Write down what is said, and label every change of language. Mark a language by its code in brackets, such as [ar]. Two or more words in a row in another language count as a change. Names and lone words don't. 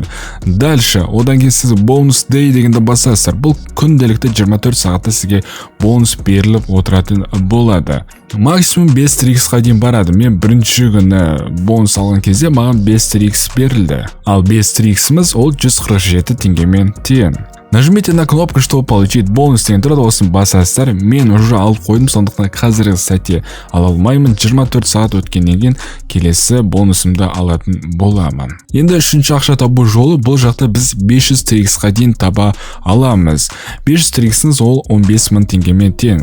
[kk] Дальше, одан кейін сіз бонус day дегенді басасыздар. Бұл күнделікті 24 сағатта сізге бонус беріліп отыратын болады. Максимум 5 TRX-қа дейін барады. Мен бірінші күні бонус алған кезде маған 5 TRX берілді. Ал 5 TRX-міз ол 147 теңгемен тең. [ru] Нажмите на кнопку, чтобы получить бонус [kk] деген тұрады, осын басасыздар. Мен уже алып қойдым, сондықтан қазіргі сәтте ала алмаймын. 24 сағат өткеннен кейін келесі бонусымды алатын боламын. Енді үшінші ақша табу жолы, бұл жақта біз 500 TRX-қа дейін таба аламыз. 500 TRX-іңіз ол 15 мың теңгемен тең.